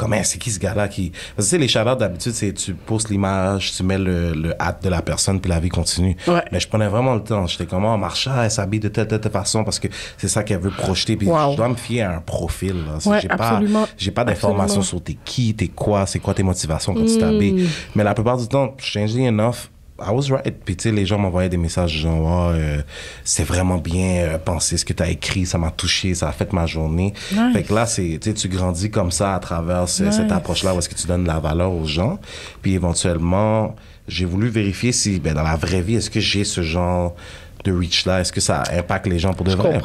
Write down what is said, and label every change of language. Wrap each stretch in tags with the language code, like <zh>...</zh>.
<fr>Comme, c'est qui ce gars-là qui... Parce que, tu sais, les shout-outs, d'habitude, c'est tu postes l'image, tu mets le hat de la personne, puis la vie continue. Mais je prenais vraiment le temps. J'étais comme, Marsha, elle s'habille de telle façon parce que c'est ça qu'elle veut projeter. Puis je dois me fier à un profil. Là. J'ai pas d'informations sur t'es qui, t'es quoi, c'est quoi tes motivations quand tu t'habilles. Mais la plupart du temps,</fr> <en>strangely enough, I was right.</en> <fr>Puis, tu sais, les gens m'envoyaient des messages genre, c'est vraiment bien pensé ce que tu as écrit, ça m'a touché, ça a fait ma journée. Fait que là, tu grandis comme ça à travers cette approche-là où est-ce que tu donnes de la valeur aux gens. Puis, éventuellement, j'ai voulu vérifier si, dans la vraie vie, est-ce que j'ai ce genre de reach là, est-ce que ça impacte les gens pour de vrai?</fr>